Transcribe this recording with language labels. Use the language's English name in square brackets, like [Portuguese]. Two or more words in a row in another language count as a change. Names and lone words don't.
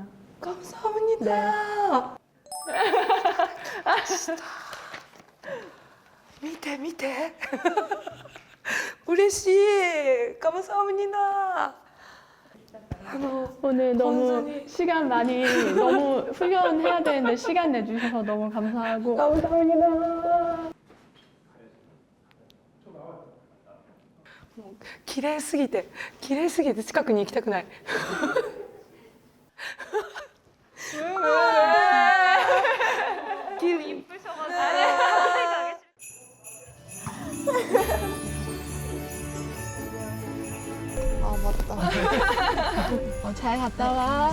[Korean] 감사합니다. 밑에 嬉しい 감사합니다. 오늘 너무 완전히. 시간 많이 너무 훈련해야 되는데 시간 내주셔서 너무 감사하고 감사합니다. [Japanese] 綺麗すぎて近くに行きたくない。 [Korean] 아 맞다. 잘 갔다 와.